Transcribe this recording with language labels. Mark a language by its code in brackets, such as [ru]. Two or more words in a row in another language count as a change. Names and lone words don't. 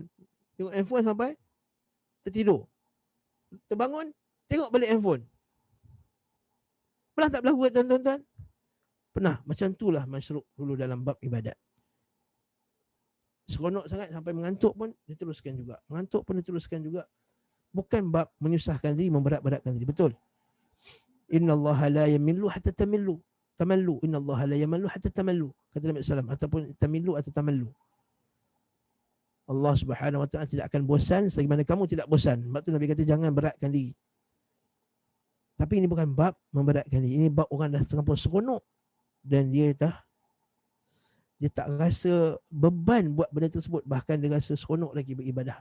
[ms] Tengok handphone sampai tertidur. Terbangun, tengok balik handphone. Pernah tak berlaku kat tuan-tuan? Pernah. Macam itulah Masruq dulu dalam bab ibadat. Seronok sangat sampai mengantuk pun dia teruskan juga. Mengantuk pun dia teruskan juga. Bukan bab menyusahkan diri, memberat-beratkan diri. Betul. [ar] إن الله لا يمل حتى تملوا. إن الله لا يمل حتى تملوا. [ms] Kata Nabi SAW. Ataupun tamillu atau tamallu. Allah [ar] سبحانه وتعالى [ms] tidak akan bosan sebagaimana kamu tidak bosan. Sebab tu Nabi kata jangan beratkan diri. Tapi ini bukan bab memberatkan diri. Ini bab orang dah terlampau seronok dan dia tak rasa beban buat benda tersebut, bahkan dia rasa seronok lagi beribadah.